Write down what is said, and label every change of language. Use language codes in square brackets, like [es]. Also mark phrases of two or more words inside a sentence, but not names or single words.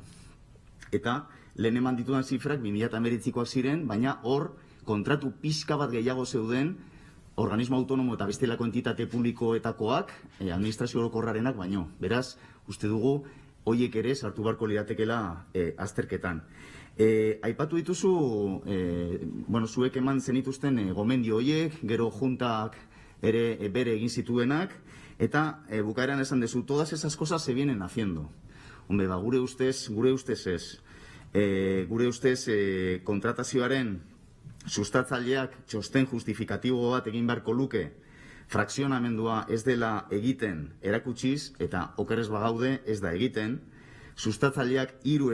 [eu] Eta, lehen eman ditudan zifrak 2019koak ziren, baina hor, kontratu pixka bat gehiago zeuden, organismo autonomo eta bestelako entitate publikoetakoak, administrazio orokorrarenak baino. Beraz, uste dugu, hoiek ere sartu barko liratekela azterketan. Aipatu dituzu, zuek eman zenituzten gomendio hoiek, gero juntak ere bere egin zituenak, eta bukaeran esan dezu, [es] todas esas cosas se vienen haciendo. Hombre, [eu] gure ustez ez. Gure ustez kontratazioaren sustatzaileak txosten justifikatibo bat egin beharko luke, frakzionamendua ez dela egiten erakutsiz, eta okerrez bagaude ez da egiten, sustatzaileak 3